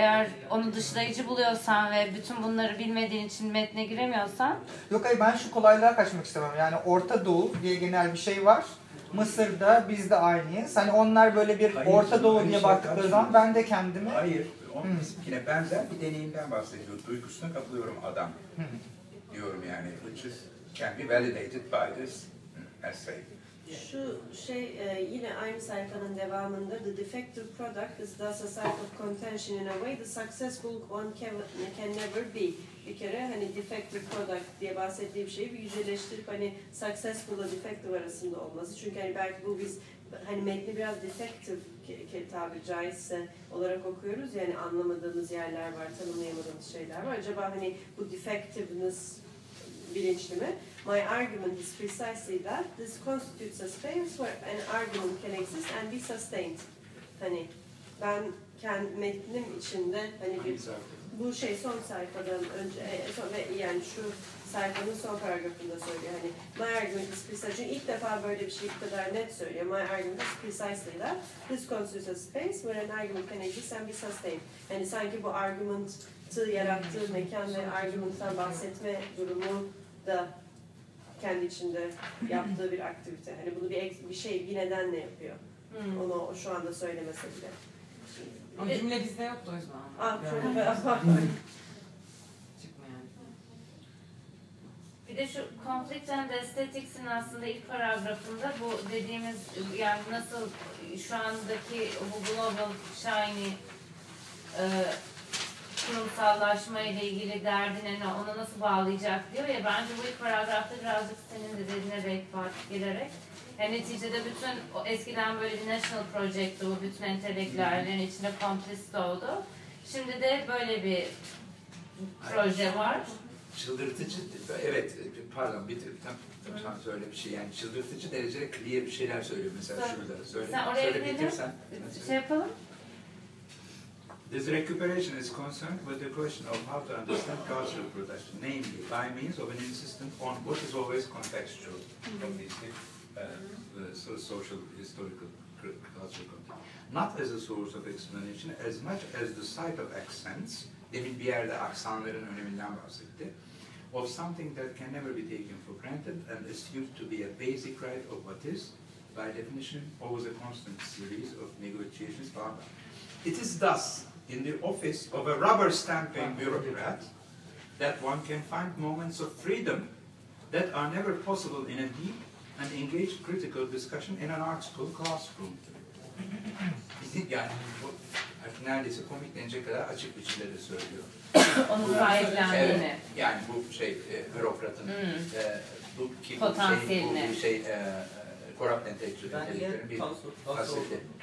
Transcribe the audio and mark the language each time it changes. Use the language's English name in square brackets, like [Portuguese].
[Turkish] Eğer onu dışlayıcı buluyorsan ve bütün bunları bilmediğin için metne giremiyorsan. Yok hayır, ben şu kolaylığa kaçmak istemem. Yani Orta Doğu diye genel bir şey var. Mısır'da biz de aynıyız. Hani onlar böyle bir hayır, Orta Doğu diye baktıkları zaman ben de kendimi... Hayır, onun bizimkine benzer bir deneyimden bahsediyor. Duygusuna kapılıyorum adam. Diyorum yani, [English] which is, can be validated by this essay. [Turkish] Şu şey yine aynı sayfanın devamında, [English] the defective product is thus a site of contention in a way the successful one can never be. [Turkish] Bir kere hani defective product diye bahsettiğim şeyi bir yüceleştirip hani successful ile defective arasında olması. Çünkü hani belki bu biz hani metni biraz defective tabiri caizse olarak okuyoruz. Yani anlamadığımız yerler var, tanımlayamadığımız şeyler var. Acaba hani bu defectiveness bilinçli mi? [English] My argument is precisely that this constitutes a space where an argument can exist and be sustained. [Turkish] Hani ben kendim metnim içinde hani bir, bu şey son sayfadan önce yani şu sayfanın son paragrafında söylüyor. Hani [English] my argument is precisely, [Turkish] çünkü ilk defa böyle bir şey bu kadar net söylüyor. [English] My argument is precisely that this constitutes a space where an argument can exist and be sustained. [Turkish] Hani sanki bu argument'ı yarattığı mekan ve argument'tan bahsetme durumu da kendi içinde yaptığı bir aktivite. Hani bunu bir şey, bir nedenle yapıyor. Onu şu anda söylemese bile. Ama cümle bizde yoktu o yüzden. Ah, çok güzel. Çıkma yani. Bir de şu conflict and aesthetics'in aslında ilk paragrafında bu dediğimiz, yani nasıl şu andaki bu global shiny kurumsallaşma ile ilgili derdine ne, ona nasıl bağlayacak diyor ya, bence bu ilk paragrafta birazcık senin de dediğine renk farkı girerek. Yani neticede bütün o eskiden böyle national project'ti, bu bütün entelektüellerin içinde komplist oldu. Şimdi de böyle bir proje var. Çıldırtıcı, evet, pardon, tam söyle bir şey, yani çıldırtıcı derecede clear bir şeyler söylüyor mesela şurada. Söyle, sen oraya gidelim, şey yapalım. [English] This recuperation is concerned with the question of how to understand cultural production, namely by means of an insistence on what is always contextual, obviously, social, historical, cultural context. Not as a source of explanation, as much as the site of accents, [Turkish] demin bir yerde aksanların öneminden bahsetti, [English] of something that can never be taken for granted and assumed to be a basic right of what is, by definition, always a constant series of negotiations, blah, blah. It is thus in the office of a rubber stamping bureaucrat that one can find moments of freedom that are never possible in a deep and engaged critical discussion in an art school classroom. [Turkish] Yani bu artık neredeyse komik denecek kadar açık biçimde de söylüyor. Onun sahiplendiğini. Evet, yani bu şey bürokratın bu ki potansiyeline. Bu şey korrupt entelektüel bir fasiti.